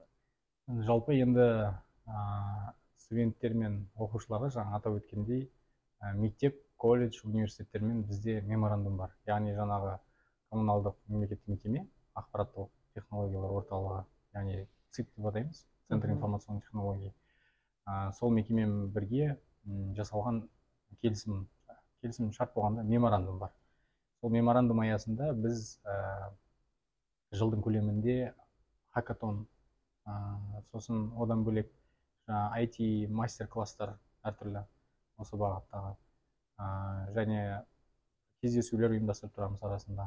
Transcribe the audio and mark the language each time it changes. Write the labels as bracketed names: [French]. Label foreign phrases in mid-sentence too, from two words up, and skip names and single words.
[Kazakh] жалпы енді студенттер мен оқушыларға жаңа атап өткендей мектеп, колледж, университеттермен бізде меморандум бар. Яғни жаңағы коммуналдық мемлекеттік мекеме, ақпараттық технологиялар орталығы, яғни ЦИТ деп атаймыз, [Russian] Центр информационных технологий. [Kazakh] Сол мекемемен бірге жасалған келісім шарт болғанда меморандум бар. Сол меморандум аясында біз жылдың көлемінде хакатон, сосын одан бөлек IT мастер-класстар әртүрлі осы бағыттағы және кездесулер ұйымдастырып тұрамыз арасында.